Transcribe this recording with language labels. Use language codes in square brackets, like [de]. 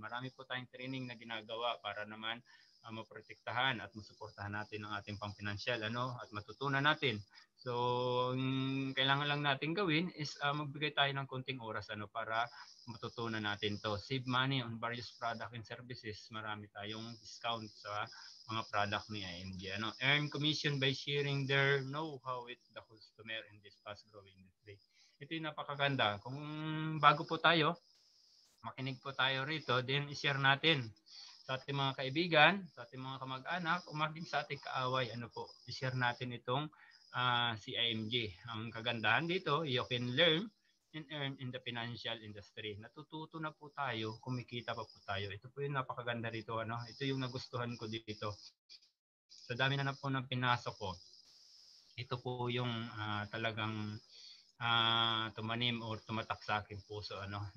[tl] Marami po tayong training na ginagawa para naman maprotektahan at masuportahan natin ang ating pang-financial, at matutunan natin. So, kailangan lang natin gawin is magbigay tayo ng konting oras, para matutunan natin to. [en] Save money on various product and services. [tl] Marami tayong discount sa mga product ni IMG. [en] Earn commission by sharing their know-how with the customer in this fast-growing industry. [tl] Ito yung napakaganda. Kung bago po tayo, makinig po tayo rito, then i-share natin sa ating mga kaibigan, sa ating mga kamag-anak, o maging sa ating kaaway. Ano po, i-share natin itong si IMG. Ang kagandahan dito, [en] you can learn and earn in the financial industry. [tl] Natututo na po tayo, kumikita pa po tayo. Ito po yung napakaganda rito. Ano? Ito yung nagustuhan ko dito. Sa dami na po ng pinasok ko, ito po yung talagang tumanim o tumatak sa aking puso. Ano?